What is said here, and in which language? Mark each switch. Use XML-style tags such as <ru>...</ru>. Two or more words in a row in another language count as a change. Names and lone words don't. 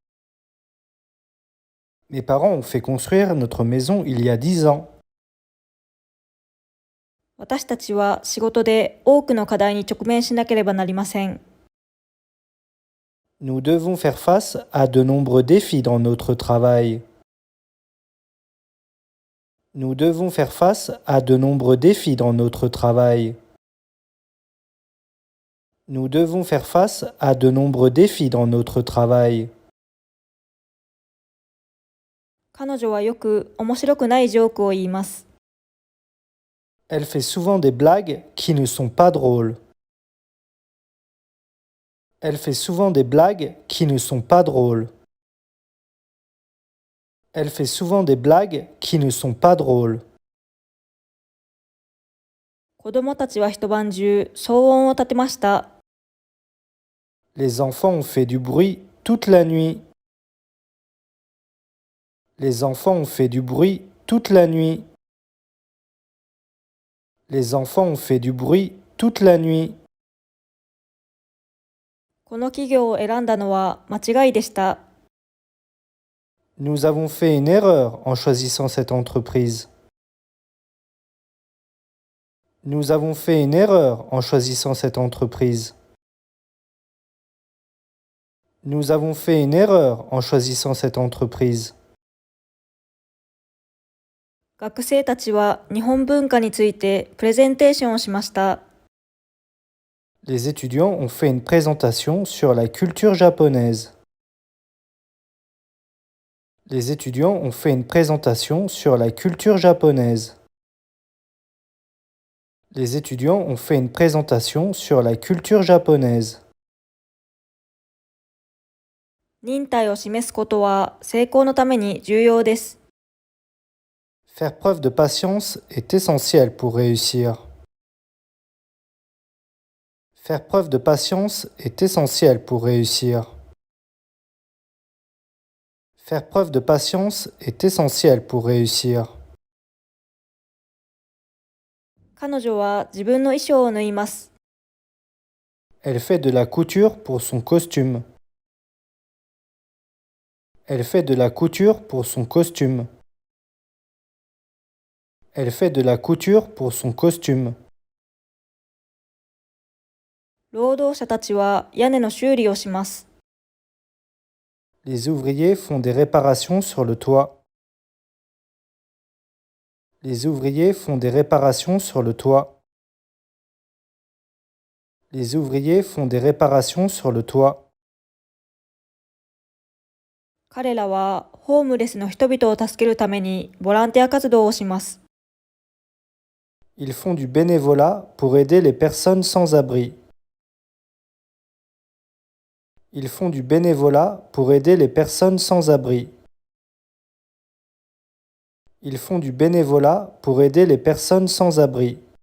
<fr>Mes parents ont fait construire notre maison il y a 10 ans.</fr> <ja>私たちは仕事で多くの課題に直面しなければなりません。</ja> <fr>Nous devons faire face à de nombreux défis dans notre travail. Nous devons faire face à de nombreux défis dans notre travail. Nous devons faire face à de nombreux défis dans notre travail.</fr> <ja>彼女はよく面白くないジョークを言います。</ja> <fr>Elle fait souvent des blagues qui ne sont pas drôles. Elle fait souvent des blagues qui ne sont pas drôles. Elle fait souvent des blagues qui ne sont pas drôles.</fr> <ja>子供たちは一晩中騒音を立てました。</ja> <fr>Les enfants ont fait du bruit toute la nuit. Les enfants ont fait du bruit toute la nuit. Les enfants ont fait du bruit toute la nuit.</fr> <ja>この企業を選んだのは間違いでした。</ja> <fr>Nous avons fait une erreur en choisissant cette entreprise. Nous avons fait une erreur en choisissant cette entreprise. Nous avons fait une erreur en choisissant cette entreprise.</fr> <ja>学生たちは日本文化についてプレゼンテーションをしました。</ja> <fr>Les étudiants ont fait une présentation sur la culture japonaise. Les étudiants ont fait une présentation sur la culture japonaise. Les étudiants ont fait une présentation sur la culture japonaise.</fr> <ja>忍耐を示すことは成功のために重要です。</ja> <fr>Faire preuve de patience est essentiel pour réussir. Faire preuve de patience est essentiel pour réussir. Faire preuve de patience est essentiel pour réussir.</fr> <ja>彼女は自分の衣装を縫います。</ja> <fr>Elle fait de la couture pour son costume. Elle fait de la couture pour son costume. Elle fait de la couture pour son costume.</fr> <ja>労働者たちは屋根の修理をします。</ja> <fr>Les ouvriers font des réparations sur le toit. Les ouvriers font des réparations sur le toit. Les ouvriers font des réparations sur le toit.</fr> <ja>彼らはホームレスの人々を助けるためにボランティア活動をします。</ja> <fr>Ils font du bénévolat pour aider les personnes sans abri. Ils font du bénévolat pour aider les personnes sans abri. Ils font du bénévolat pour aider les personnes sans abri.</fr>